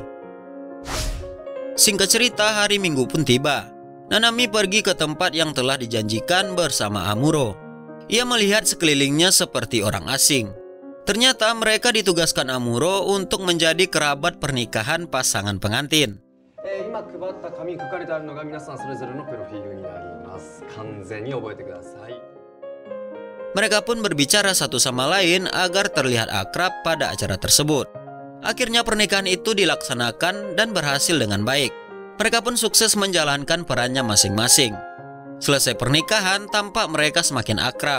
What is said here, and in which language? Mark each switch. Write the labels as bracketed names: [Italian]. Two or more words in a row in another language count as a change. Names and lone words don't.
[Indonesian] Singkat cerita, hari Minggu pun tiba. Nanami pergi ke tempat yang telah dijanjikan bersama Amuro. Ia melihat sekelilingnya seperti orang asing. Ternyata mereka ditugaskan Amuro untuk menjadi kerabat pernikahan pasangan pengantin. [Japanese] 今配った紙に書かれてあるのが皆さんそれぞれのプロフィールになります。完全に覚えてください。 [Indonesian] Mereka pun berbicara satu sama lain agar terlihat akrab pada acara tersebut. Akhirnya pernikahan itu dilaksanakan dan berhasil dengan baik. Mereka pun sukses menjalankan perannya masing-masing. Selesai pernikahan, tampak mereka semakin akrab.